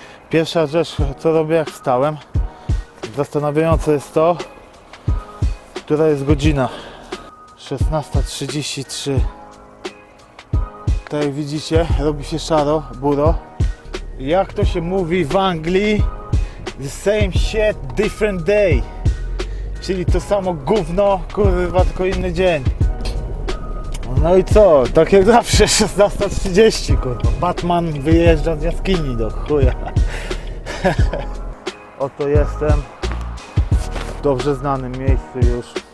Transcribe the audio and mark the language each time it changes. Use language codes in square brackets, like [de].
[pl] Pierwsza rzecz, co robię, jak wstałem, zastanawiające jest to, która jest godzina. 16:33. Tak jak widzicie, robi się szaro, buro. Jak to się mówi w Anglii? [en] The same shit, different day. [pl] Czyli to samo gówno, kurwa, tylko inny dzień. No i co? Tak jak zawsze, 16:30, kurwa. Batman wyjeżdża z jaskini do chuja. Oto jestem w dobrze znanym miejscu już.